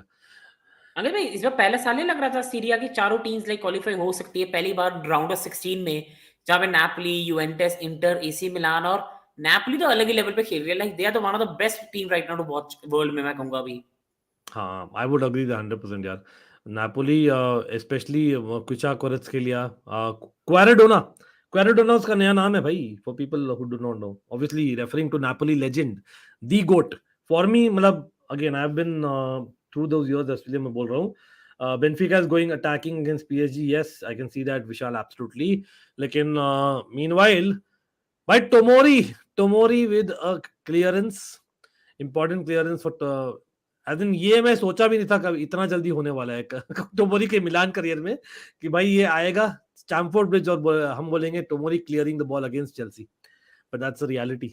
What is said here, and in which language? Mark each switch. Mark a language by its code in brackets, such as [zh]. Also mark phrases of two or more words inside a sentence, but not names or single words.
[hi] अगर भाई इस बार पहले साल नहीं लग रहा था सीरिया की चारों टीम्स [en] like qualify [hi] हो सकती है पहली बार [en] round of 16 [hi] में, जहां पे नापोली, यूवेंटस, इंटर, एसी मिलान, और नापोली तो अलग ही लेवल पे खेल रही है। [en] like they are the one of the best team right now to watch [hi] वर्ल्ड में, मैं कहूंगा अभी। हाँ, [en] I would agree [hi] 100% यार। नापोली, स्पेशली क्विचा क्वारेत्स्केलिया, क्वाराडोना, क्वाराडोना उसका नया नाम है भाई, [en] for people who do not know, obviously referring to Napoli legend, the GOAT for me. मतलब again I have been through those years, [hi] इसलिए मैं बोल रहा हूँ। [en] Benfica is going attacking against PSG, yes I can see that Vishal, absolutely. [hi] लेकिन मीनवाइल भाई, टोमोरी, टोमोरी [en] with a clearance, important clearance for, as in [hi] ये मैं सोचा भी नहीं था कभी इतना जल्दी होने वाला है टोमोरी के मिलान करियर में, कि भाई ये आएगा स्टैमफोर्ड ब्रिज और हम बोलेंगे टोमोरी [en] clearing the ball against Chelsea, but that's a reality.